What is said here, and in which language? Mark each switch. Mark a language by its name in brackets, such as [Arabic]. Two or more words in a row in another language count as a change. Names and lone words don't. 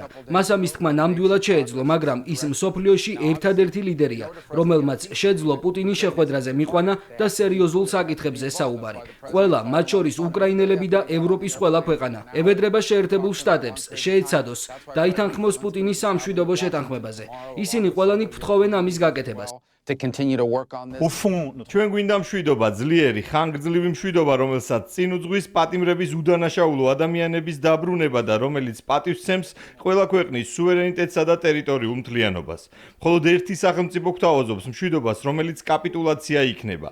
[Georgian] მას ამის თქმა ნამდვილად შეეძლო, მაგრამ ის მსოფლიოში ერთადერთი ლიდერია, რომელმაც შეძლო პუტინის შეხვედრაზე მიყვანა და სერიოზულ საკითხებზე საუბარი. ყველა, მათ შორის უკრაინელები და ევროპის ყველა ქვეყანა, ევედრება შეერთებულ შტატებს, შეეცადოს დაითანხმოს პუტინის სამშვიდობო შეთანხმებაზე. ისინი ყველანი გვთხოვენ ამის გაკეთებას. [English] to continue to work on this. [Georgian] ჩვენ გვინდა მშვიდობა, ძლიერი, ხანგრძლივი მშვიდობა, რომელსაც წინ უძღვის პატიმრების უდანაშაულო ადამიანების დაბრუნება და რომელიც პატივს ცემს ყველა ქვეყნის სუვერენიტეტსა და ტერიტორიულ მთლიანობას. მხოლოდ ერთი სახელმწიფო გვთავაზობს მშვიდობას, რომელიც კაპიტულაცია იქნება.